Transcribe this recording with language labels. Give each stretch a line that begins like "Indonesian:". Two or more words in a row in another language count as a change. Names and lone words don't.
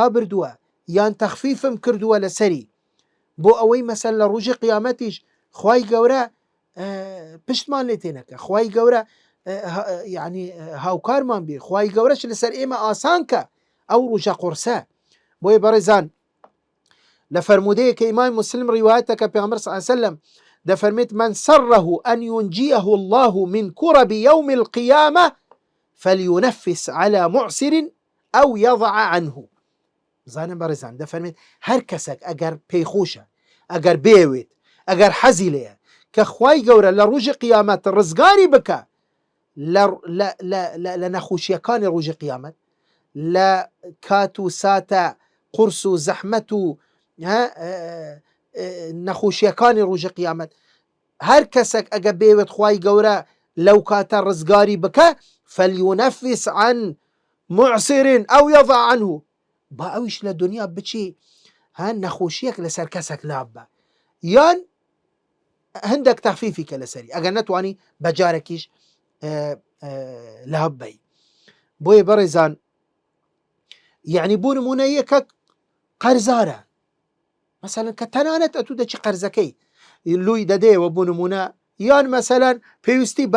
Central Kurdish: بردووە یان تەخفیفم کردووە لەسەری بۆ ئەوەی مەسەل لە ڕۆژی قیامەتیش خوای گەورە پشتمان لێ تێنەکە خوای گەورە یعنی هاوکارمان بێ خوای گەورەش لەسەر ئێمە ئاسان کە ئەو ڕۆژە قورسە بۆیە بەڕێزان لە فەرمودەیەکە ئیمام مسلم ڕیوایەتەکە پێغەمبەر
Arabic: صلی الله علیه وسلم
Central Kurdish: دەفەرمێت
Arabic: من سره أن ينجيه الله من كرب يوم القيامة فلينفس على معسر أو يضع عنه
Central Kurdish: زانم بەڕێزان دەفەرمێت هەر کەسێک ئەگەر پێی خۆشە ئەگەر بێوێت ئەگەر حەزی لێیە کە خوای گەورە لە ڕۆژی قیامەت ڕزگاری بکە لە نەخۆشیەکانی ڕۆژی قیامەت لە کات و ساتە قورس و زەحمەت و نەخۆشیەکانی ڕۆژی قیامەت هەر کەسێک ئەگە بێوێت خوای گەورە لەو کاتە ڕزگاری بکە
Arabic: فەلیونەفس عن معسر أو يضع عنه
Central Kurdish: با ئەویش لە دنیا بچی نەخۆشیەک لەسەر کەسێک لاب بە یان هەندێک تەخفیفی کە لەسەری ئەگەر نەتوانی بەجارێکیش لاب بی بۆیە بەڕێزان یعنی بۆ نمونە یەکە قەرزارە مثلا کە تەنانەت ئەتوو دەچی قەرزەکەی لوی دەدەیەوە بۆ نمونە یان مەسەلەن پێویستی بە